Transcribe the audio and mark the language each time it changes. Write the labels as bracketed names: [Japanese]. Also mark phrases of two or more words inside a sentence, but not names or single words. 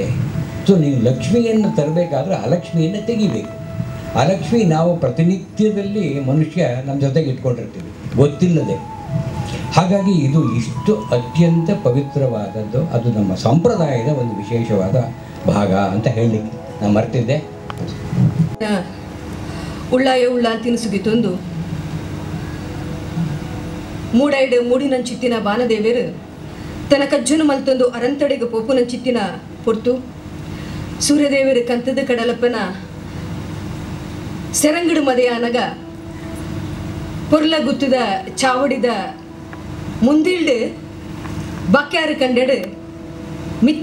[Kannada] ಸೊ ನೀವು ಲಕ್ಷ್ಮಿಯನ್ನು ತರಬೇಕಾದ್ರೆ ಅಲಕ್ಷ್ಮಿಯನ್ನು ತೆಗಿಬೇಕು. ಅಲಕ್ಷ್ಮಿ ನಾವು ಪ್ರತಿನಿತ್ಯದಲ್ಲಿ ಮನುಷ್ಯ ನಮ್ಮ ಜೊತೆಗೆ ಇಟ್ಕೊಂಡಿರ್ತೀವಿ ಗೊತ್ತಿಲ್ಲದೆ. ಹಾಗಾಗಿ ಇದು ಇಷ್ಟು ಅತ್ಯಂತ ಪವಿತ್ರವಾದದ್ದು, ಅದು ನಮ್ಮ ಸಂಪ್ರದಾಯದ ಒಂದು ವಿಶೇಷವಾದ ಭಾಗ ಅಂತ ಹೇಳಲಿಕ್ಕೆ ನಾನು ಮರ್ತಿದ್ದೆ. [Tulu] ಉಳ್ಳ ತಿನಿಸುಗಿತ್ತೊಂದು ಮೂಡೈಡು ಮೂಡಿನಂಚಿತ್ತಿನ ಬಾನದೇವೇರು ತನ್ನ ಕಜ್ಜನು ಮಲ್ತೊಂದು ಅರಂತಡೆಗೆ ಪೋಪುನಂಚಿತ್ತಿನ ಪೊರ್ತು ಸೂರ್ಯದೇವರು ಕಂತದ ಕಡಲಪ್ಪನ ಸೆರಂಗಡು ಮದೆಯಾನಗ ಪೊರ್ಲ ಗುತ್ತದ ಚಾವಡಿದ ಮುಂದಿಲ್ಡು ಬಾಕ್ಯಾರು ಕಂಡೆಡು ಮಿತ್ತ